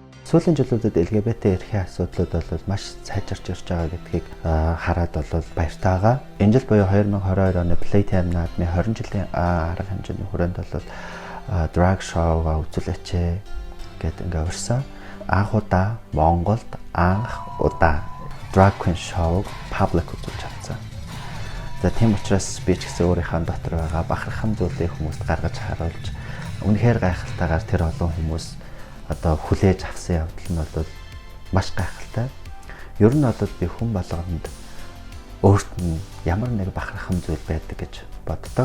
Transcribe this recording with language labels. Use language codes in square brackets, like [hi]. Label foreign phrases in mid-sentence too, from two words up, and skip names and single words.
[mn] Сүүлийн жилүүдэд LGBT эрхийн асуудлууд бол маш сайжирч ирж байгаа гэдгийг хараад бол баяртай байгаа. Энэ жил буюу 2022 оны Playtime наадмын 20 жилийн арга хэмжээний хүрээнд бол [en] drag show- [mn] га үзүүлээч гэдэг ингээ урьсан. Анх удаа Монголд анх удаа [en] drag queen show public [mn] үзүүлж чадсан. За тийм учраас би ч гэсэн өөрийнхөө дотор байгаа бахархам зүйлийг хүмүүст гаргаж харуулж үнэхээр гайхалтайгаар тэр олон хүмүүс одоо хүлээж авсан явдал нь бол маш гайхалтай. Ер нь бол би хүн болгонд өөрт нь ямар нэг бахархам зүйл байдаг гэж боддог.